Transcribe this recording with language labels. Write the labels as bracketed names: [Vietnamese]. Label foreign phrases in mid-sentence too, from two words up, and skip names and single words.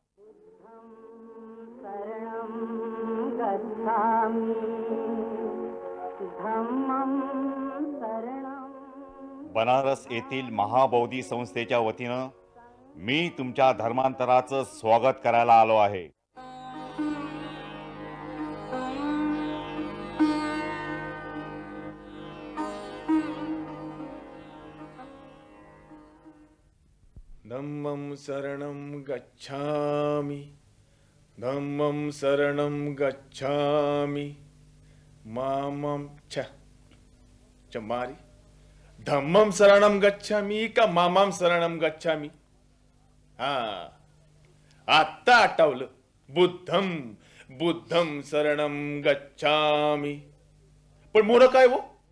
[Marathi] बनारस येथील महाबौद्धी संस्थेच्या वतीनं मी तुमच्या धर्मांतराचं स्वागत करायला आलो आहे. [Pali] धम्मं शरणं गच्छामि. धम्मं शरणं गच्छामि. मामं चमारी धम्मं शरणं गच्छामि का मामं शरणं गच्छामि? [Marathi] हा, आत्ता आठवलं. [Pali] बुद्धम बुद्धम शरणम गच्छामी. [Marathi] पण मोर काय हो,